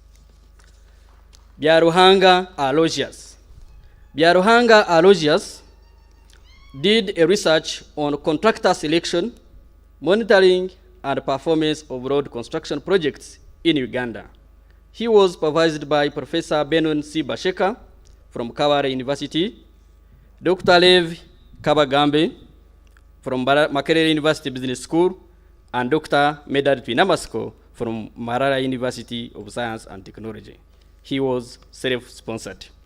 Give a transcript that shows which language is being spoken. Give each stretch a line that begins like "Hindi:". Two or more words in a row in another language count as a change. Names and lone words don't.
English: Byaruhanga Aloysius did a research on contractor selection, monitoring, and performance of road construction projects in Uganda. He was supervised by Professor Benon C. Basheka from Kawara University, Dr. Lev Kabagambe from Makerere University Business School, and Dr. Medard Pinamasko from Mbarara University of Science and Technology. He was self-sponsored.